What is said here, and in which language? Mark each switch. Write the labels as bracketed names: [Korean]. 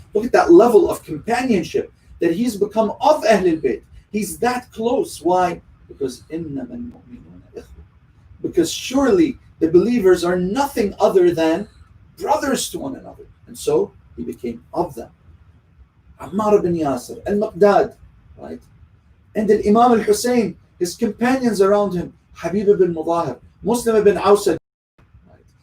[English] Look at that level of companionship that he's become of Ahl al-Bayt. He's that close. Why? Because [Arabic] إِنَّمَا الْمُؤْمِنُونَ إِخْوَةٌ. [English] Because surely the believers are nothing other than brothers to one another. And so he became of them. Ammar ibn Yasir, al-Maqdad, right? And the Imam al-Hussein, his companions around him, Habib ibn Mudahir, Muslim ibn Aous, right?